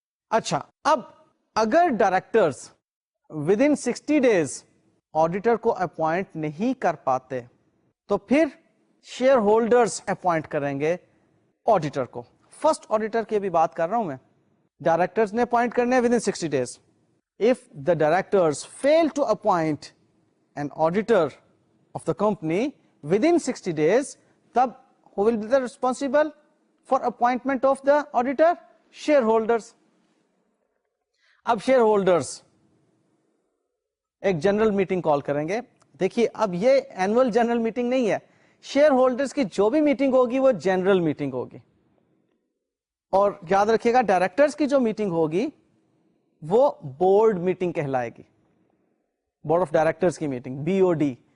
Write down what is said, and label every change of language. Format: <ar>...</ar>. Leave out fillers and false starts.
<hi>अच्छा, अब अगर directors</hi> <en>within 60 days</en> <hi>auditor को अपॉइंट नहीं कर पाते तो फिर शेयर होल्डर्स अपॉइंट करेंगे ऑडिटर को. फर्स्ट ऑडिटर की भी बात कर रहा हूं मैं. डायरेक्टर्स ने अपॉइंट करने</hi> <en>Within 60 days. If the directors fail to appoint an auditor of the company within 60 days, then who will be the responsible for appointment of the auditor? Shareholders.</en> <hi>अब shareholders एक general meeting call करेंगे. देखिए, अब ये annual general meeting नहीं है, share holders की जो भी मीटिंग होगी वो जनरल मीटिंग होगी. और याद रखिएगा, डायरेक्टर्स की जो मीटिंग होगी वो बोर्ड मीटिंग कहलाएगी, बोर्ड ऑफ डायरेक्टर्स की मीटिंग, BOD.</hi>